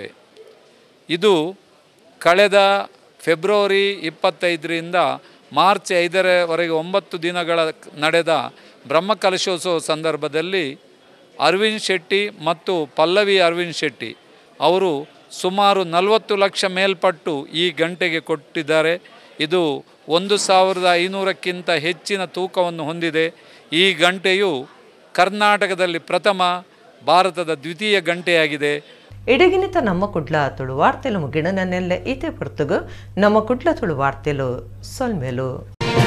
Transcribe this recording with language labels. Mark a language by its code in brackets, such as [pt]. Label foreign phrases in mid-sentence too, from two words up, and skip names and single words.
[kn] ಇದು ಕಳೆದ ಫೆಬ್ರವರಿ 25ರಿಂದ ಮಾರ್ಚ್ 5ರವರೆಗೆ 9 ದಿನಗಳ ನಡೆದ ಬ್ರಹ್ಮಕಲಶೋತ್ಸವ ಸಂದರ್ಭದಲ್ಲಿ ಅರವಿಂದ್ ಶೆಟ್ಟಿ ಮತ್ತು ಪಲ್ಲವಿ ಅರವಿಂದ್ ಶೆಟ್ಟಿ ಅವರು ಸುಮಾರು 40 ಲಕ್ಷ ಮೇಲ್ಪಟ್ಟು ಈ ಗಂಟೆಗೆ ಕೊಟ್ಟಿದ್ದಾರೆ. ಇದು 1500ಕ್ಕಿಂತ ಹೆಚ್ಚಿನ ತೂಕವನ್ನು ಹೊಂದಿದೆ. ಈ ಗಂಟೆಯು ಕರ್ನಾಟಕದಲ್ಲಿ ಪ್ರಥಮ, ಭಾರತದ ದ್ವಿತೀಯ ಗಂಟೆಯಾಗಿದೆ. [tcy] ಇಡಗಿನಿತ ನಮ್ಮ ಕುಡ್ಲ ತುಳು ವಾರ್ತೆಲು ಮುಗಿಣ ನನ್ನೆಲ್ಲ ಈತೆ ಪೊರ್ತುಗು ನಮ್ಮ ಕುಡ್ಲ ತುಳು ವಾರ್ತೆಲು ಸೊಲ್ಮೆಲು.